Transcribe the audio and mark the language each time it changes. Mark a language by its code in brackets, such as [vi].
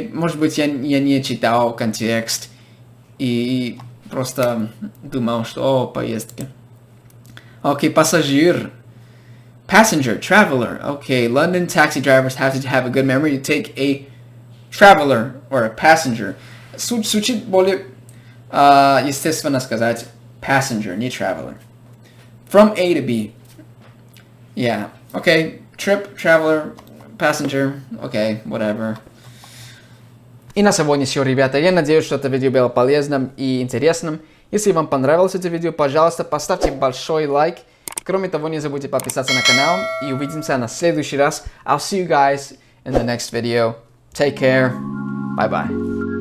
[ru] Может быть, я не читал контекст. И просто думал, что поездка. Окей, пассажир. Passenger, traveler. [en] Okay, London taxi drivers have to have a good memory to take a traveler or a passenger. [ru] Звучит более естественно сказать passenger, не traveler. [en] From A to B. Yeah. Okay. Trip, traveler, passenger. Okay, whatever. [ru] И на сегодня все, ребята. Я надеюсь, что это видео было полезным и интересным. Если вам понравилось это видео, пожалуйста, поставьте большой лайк. Кроме того, не забудьте подписаться на канал. И увидимся на следующий раз. [en] I'll see you guys in the next video. Take care. Bye-bye.